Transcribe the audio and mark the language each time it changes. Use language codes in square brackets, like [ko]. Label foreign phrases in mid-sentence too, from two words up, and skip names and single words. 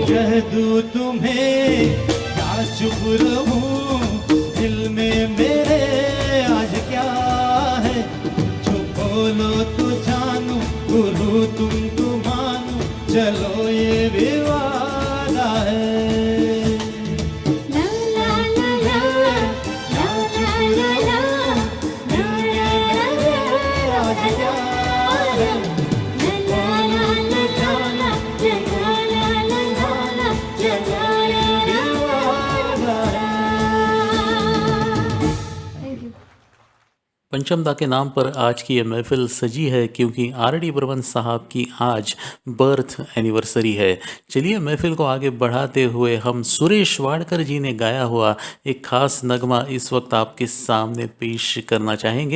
[hi] कह दूं तुम्हें या चुप रहूं, दिल में मेरे आज क्या है, जो बोलो तो जानू, गुरु तुमको मानो, चलो ये भी वादा है। ला ला ला ला, ला ला ला ला, ला ला ला ला, आज क्या है, ला ला ला ला ला, ला ला ला ला, ला ला ला ला। [en] Thank you. [hi] पंचमदा के नाम पर आज की ये महफिल सजी है क्योंकि आर.डी. बर्मन साहब की आज [en] birth anniversary [hi] है। चलिए महफिल को आगे बढ़ाते हुए हम सुरेश वाडकर जी ने गाया हुआ एक खास नगमा इस वक्त आपके सामने पेश करना चाहेंगे।